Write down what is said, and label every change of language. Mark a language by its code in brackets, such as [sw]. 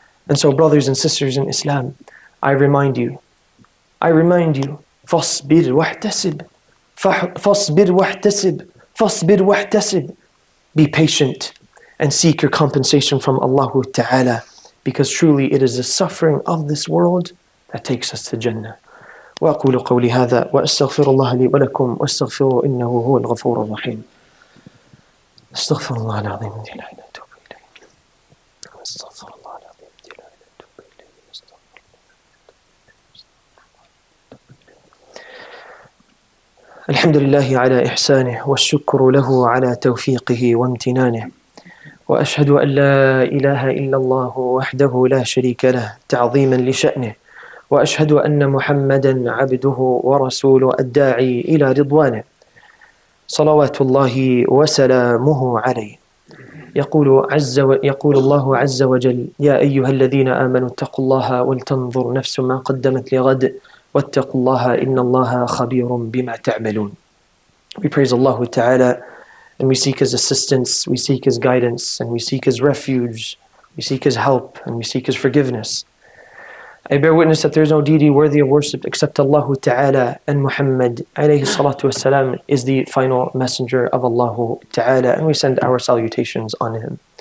[en] And so, brothers and sisters in Islam, I remind you, [ar] فَاصْبِرْ وَاحْتَسِبْ فَاصْبِرْ وَاحْتَسِبْ فَاصْبِرْ وَاحْتَسِبْ. [en] Be patient and seek your compensation from Allah Ta'ala, because truly it is the suffering of this world that takes us to Jannah. [ar] وأقول قولي هذا وأستغفر الله لي ولكم واستغفروا إنه هو الغفور الرحيم. استغفر الله العظيم الذي لا إله إلا هو استغفر الله العظيم الذي لا إله إلا هو الحمد لله على إحسانه والشكر له على توفيقه وامتنانه، وأشهد أن لا إله إلا الله وحده لا شريك له تعظيما لشأنه، وأشهد أن محمدا عبده ورسوله الداعي إلى رضوانه صلوات الله وسلامه عليه. يقول الله عز وجل: يا أيها الذين آمنوا اتقوا الله ولتنظر نفس ما قدمت لغد واتقوا الله إن الله خبير بما تعملون. [en] We praise Allah Ta'ala and we seek His assistance, we seek His guidance, and we seek His refuge, we seek His help, and we seek His forgiveness. I bear witness that there is no deity worthy of worship except Allah Ta'ala, and Muhammad alayhi salatu wasalam is the final messenger of Allah Ta'ala, and we send our salutations on him.